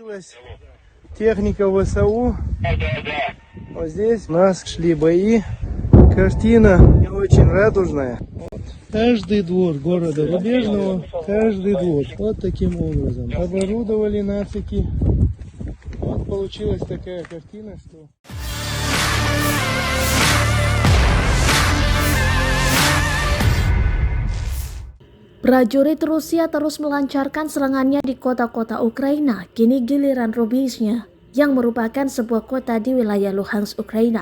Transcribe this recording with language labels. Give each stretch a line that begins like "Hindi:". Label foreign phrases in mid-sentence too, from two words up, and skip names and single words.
Russian: Появилась техника ВСУ. Вот здесь у нас шли бои. Картина не очень радужная. Вот. Каждый двор города Рубежного, каждый двор. Вот таким образом. Оборудовали нацики. Вот получилась такая картина, что...
Indonesian: Prajurit Rusia terus melancarkan serangannya di kota-kota Ukraina. Kini giliran Rubizhnya, yang merupakan sebuah kota di wilayah Luhansk, Ukraina.